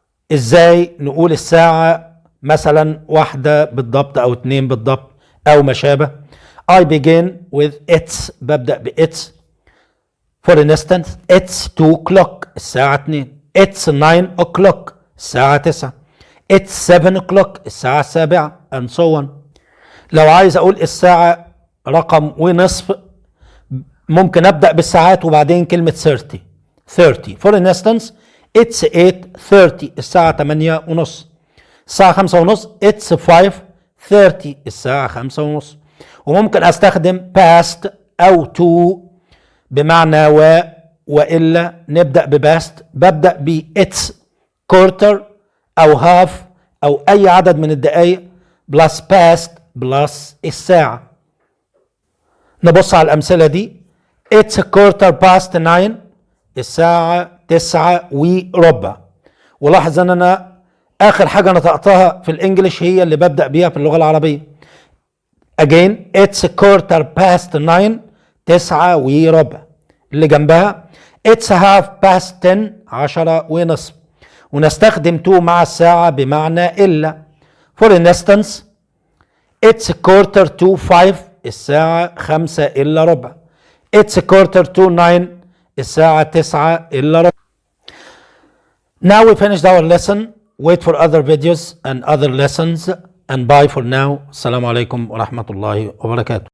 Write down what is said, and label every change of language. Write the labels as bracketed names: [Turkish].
[Arabic] وإزاي نقول الساعة مثلا واحدة بالضبط أو اتنين بالضبط أو ما شابه. [English] I begin with it's، ببدأ it's. For instance, it's 2 o'clock، [Arabic] الساعة 2. [English] It's 9 o'clock، [Arabic] الساعة 9. [English] It's 7 o'clock، [Arabic] الساعة 7 [English] and so on. [Arabic] لو عايز أقول الساعة رقم ونصف ممكن أبدأ بالساعات وبعدين كلمة 30. [English] For instance, it's 8:30، [Arabic] الساعة 8 ونص. الساعة 5 ونص، [English] it's 5:30، [Arabic] الساعة 5 ونص. وممكن استخدم past او to بمعنى وإلا نبدأ بpast. ببدأ ب it's quarter او half او اي عدد من الدقائق plus past plus الساعة. نبص على الأمثلة دي. [English] It's a quarter past 9. [Arabic] الساعة 9:15. ولاحظ ان انا اخر حاجة نطقتها في الانجليش هي اللي ببدأ بيها في اللغة العربية. [English] Again, it's a quarter past 9. 9:15. [Arabic] اللي جنبها [English] it's a half past 10. 10:30. [Arabic] ونستخدم to مع الساعة بمعنى إلا. [English] For instance, it's a quarter to 5. [Arabic] الساعة 5:15. [English] It's a quarter to 9. [Arabic] الساعة 9:15. [English] Now we finished our lesson. Wait for other videos and other lessons and bye for now. [Arabic] السلام عليكم ورحمة الله وبركاته.